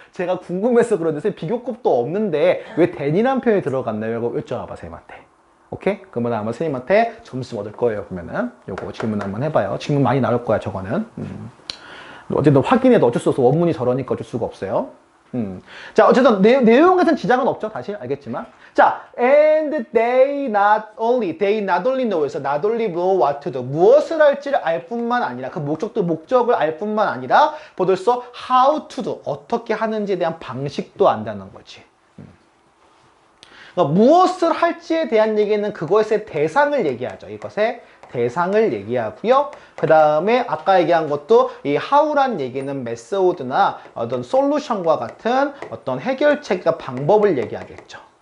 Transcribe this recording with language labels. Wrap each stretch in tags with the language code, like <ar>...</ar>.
<ko>제가 궁금해서 그러는데 비교급도 없는데 왜 대니란 표현이 들어갔나요? 라고 여쭤봐 선생님한테. 오케이? 그러면 아마 선생님한테 점수 얻을 거예요. 그러면은 요거 질문 한번 해봐요. 질문 많이 나올 거야 저거는. 어쨌든 확인해도 어쩔 수 없어. 원문이 저러니까 어쩔 수가 없어요. 자, 어쨌든 내용 같은 지장은 없죠. 다시 알겠지만.</ko> <en>자, and they not only know에서 not only know what to do.</en> <ko>무엇을 할지를 알 뿐만 아니라 그 목적을 알 뿐만 아니라 보들서</ko> <en>how to do.</en> <ko>어떻게 하는지에 대한 방식도 안다는 거지. 그러니까 무엇을 할지에 대한 얘기는 그것의 대상을 얘기하죠. 이것의 대상을 얘기하고요. 그 다음에 아까 얘기한 것도 이 how란 얘기는 메소드나 어떤 솔루션과 같은 어떤 해결책과 방법을 얘기하겠죠.</ko>